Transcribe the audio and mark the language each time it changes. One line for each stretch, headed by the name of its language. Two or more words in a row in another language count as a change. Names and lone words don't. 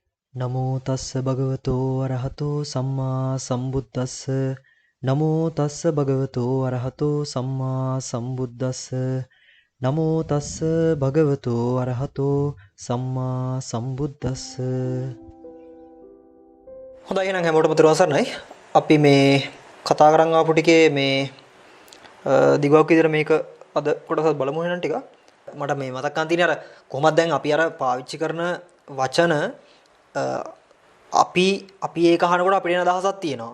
Pali: නමෝ තස්ස භගවතෝ අරහතෝ සම්මා සම්බුද්දස්ස නමෝ තස්ස භගවතෝ අරහතෝ සම්මා සම්බුද්දස්ස නමෝ තස්ස භගවතෝ අරහතෝ සම්මා සම්බුද්දස්ස.
Sinhala: හොඳයි එහෙනම් හැමෝටම තෙරුවන් සරණයි. අපි මේ කතා කරන් ආපු ටිකේ මේ දිගුවක් විදිහට මේක අද කොටසත් බලමු එහෙනම් ටික. මට මේ මතක් ගන්න තියෙන්නේ අර කොහොමද දැන් අපි අර පාවිච්චි කරන වචන අපි ඒක අහනකොට අපිට එන අදහසක් තියෙනවා.